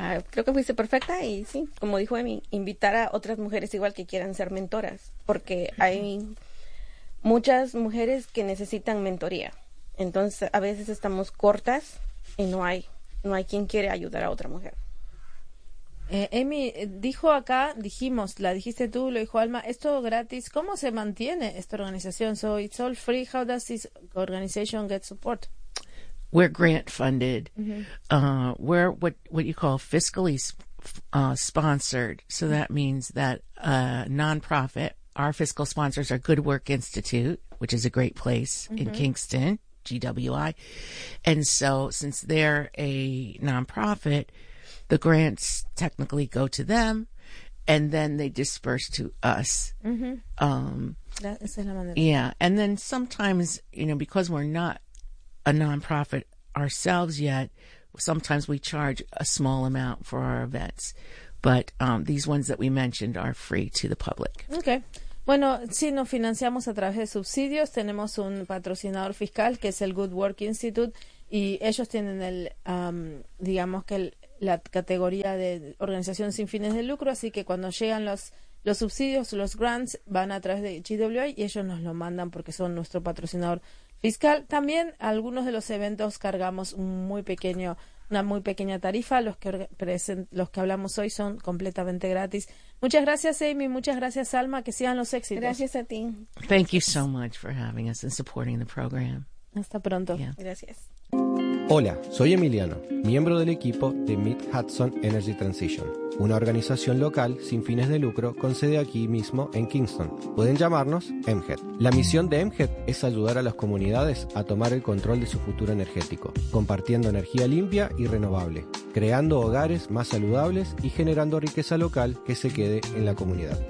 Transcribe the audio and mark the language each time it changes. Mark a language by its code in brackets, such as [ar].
[es] Creo que fuiste perfecta y sí, como dijo Emi, invitar a otras mujeres igual que quieran ser mentoras, porque hay muchas mujeres que necesitan mentoría. Entonces, a veces estamos cortas y no hay quien quiere ayudar a otra mujer. Emi, dijo acá, dijimos, la dijiste tú, lo dijo Alma, esto gratis, ¿cómo se mantiene esta organización? [en] So it's all free, how does this organization get support? We're grant funded. Mm-hmm. We're what you call fiscally sponsored. So that means that a nonprofit, our fiscal sponsors are Good Work Institute, which is a great place mm-hmm. in Kingston, GWI. And so since they're a nonprofit, the grants technically go to them and then they disperse to us. Mm-hmm. Yeah. And then sometimes, you know, because we're not a nonprofit ourselves yet, sometimes we charge a small amount for our events, but these ones that we mentioned are free to the public. [es] Okay. Bueno, sí, nos financiamos a través de subsidios. Tenemos un patrocinador fiscal que es el Good Work Institute y ellos tienen el digamos que la categoría de organización sin fines de lucro, así que cuando llegan los subsidios, los grants, van a través de GWI y ellos nos lo mandan porque son nuestro patrocinador fiscal. También algunos de los eventos cargamos una muy pequeña tarifa. Los que hablamos hoy son completamente gratis. Muchas gracias, Amy. Muchas gracias, Alma. Que sigan los éxitos. Gracias a ti. [en] Thank you so much for having us and supporting the program. [es] Hasta pronto. Yeah. Gracias. Hola, soy Emiliano, miembro del equipo de Mid Hudson Energy Transition, una organización local sin fines de lucro con sede aquí mismo en Kingston. Pueden llamarnos MHED. La misión de MHED es ayudar a las comunidades a tomar el control de su futuro energético, compartiendo energía limpia y renovable, creando hogares más saludables y generando riqueza local que se quede en la comunidad.